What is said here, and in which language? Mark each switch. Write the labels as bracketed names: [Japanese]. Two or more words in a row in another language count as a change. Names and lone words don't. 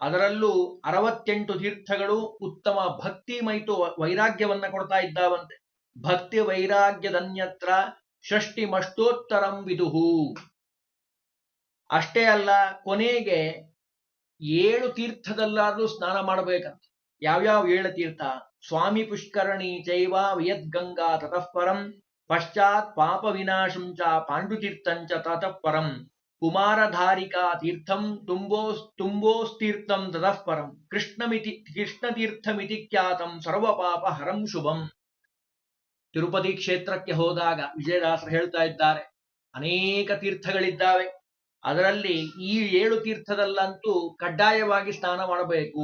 [Kannada] ಅದರಲ್ಲೂ 68 ತೀರ್ಥಗಳು ಉತ್ತಮ ಭಕ್ತಿ ಮೈತು ವೈರಾಗ್ಯವನ್ನ ಕೊಡ್ತಾ ಇದ್ದಾವಂತೆ. [Sanskrit] ಭಕ್ತಿ ವೈರಾಗ್ಯದನ್ಯತ್ರ ಷಷ್ಟಿಮಷ್ಟೋತ್ತರಂ ವಿದುಹು. [Kannada] ಅಷ್ಟೇ ಅಲ್ಲ, ಕೊನೆಗೆ 7 ತೀರ್ಥದಲ್ಲಾದ್ರೂ ಸ್ನಾನ ಮಾಡಬೇಕಂತ. ಯಾವ್ಯಾವ 7 ತೀರ್ಥ? [Sanskrit] ಸ್ವಾಮಿ ಪುಷ್ಕರಣಿ ಚೈವ ವಿಯದ್ಗಂಗಾ ತತಃ ಪರಂ, ಪಶ್ಚಾತ್ ಪಾಪ ವಿನಾಶಂ ಚ ಪಾಂಡುತೀರ್ಥಂಚ ತತಃ ಪರಂ, ಕುಮಾರಧಾರಿಕಾ ತೀರ್ಥಂ ತುಂಬೋಸ್ತೀರ್ಥಂ ತತಃ ಪರಂ, ಕೃಷ್ಣತೀರ್ಥಮಿತಿ ಖ್ಯಾತಂ ಸರ್ವಪಾಪ ಹರಂ ಶುಭಂ. [Kannada] ತಿರುಪತಿ ಕ್ಷೇತ್ರಕ್ಕೆ ಹೋದಾಗ ವಿಜಯದಾಸರು ಹೇಳ್ತಾ ಇದ್ದಾರೆ, ಅನೇಕ ತೀರ್ಥಗಳಿದ್ದಾವೆ, ಅದರಲ್ಲಿ ಈ 7 ತೀರ್ಥದಲ್ಲಂತೂ ಕಡ್ಡಾಯವಾಗಿ ಸ್ನಾನ ಮಾಡಬೇಕು.